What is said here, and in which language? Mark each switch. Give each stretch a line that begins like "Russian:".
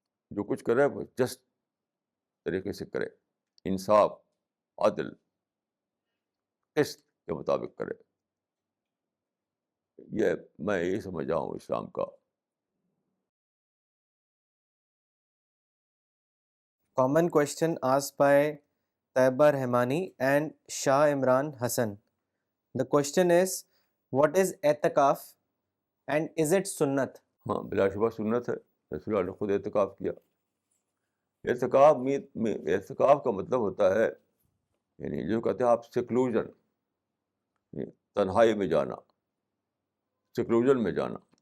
Urdu: جو کچھ کرے وہ جسٹ طریقے سے کرے، انصاف، عدل، قسط کے مطابق کرے. یہ میں یہی سمجھا ہوں اسلام کا.
English: Common question asked by Taiba Rahmani and Shah Imran Hassan. The question is, what is اعتکاف and is it سنت؟
Urdu: ہاں بلا شبہ سنت ہے. رسول اللہ نے خود اعتکاف کیا. اعتکاف کا مطلب ہوتا ہے یعنی جو کہتے ہیں آپ سیکلوژن، تنہائی میں جانا، سیکلوژن میں جانا.